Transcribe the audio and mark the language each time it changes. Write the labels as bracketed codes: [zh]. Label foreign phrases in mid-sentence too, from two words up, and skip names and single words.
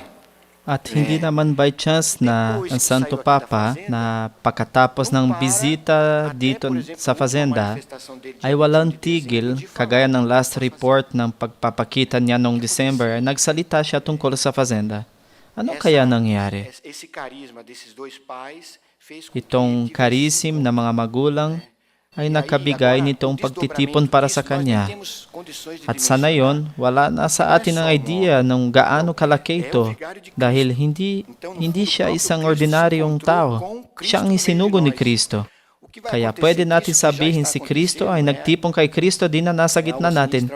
[tl] At hindi naman [en] by chance [tl] na ang Santo Papa na pagkatapos ng bisita dito sa fazenda ay walang tigil, kagaya ng [en] last report [tl] ng pagpapakita niya noong December, nagsalita siya tungkol sa fazenda. Ano kaya nangyari? [pt] esse carisma desses dois pais fez com [tl] Itong karisim na mga magulang ay nakabigay nitong pagtitipon para sa kanya. At sa ngayon, wala na sa atin ang idea ng gaano kalaki ito dahil hindi siya isang ordinaryong tao. Siya ang isinugo ni Kristo. Kaya pwede natin sabihin si Kristo ay nagtipon kay Kristo din na nasa gitna natin.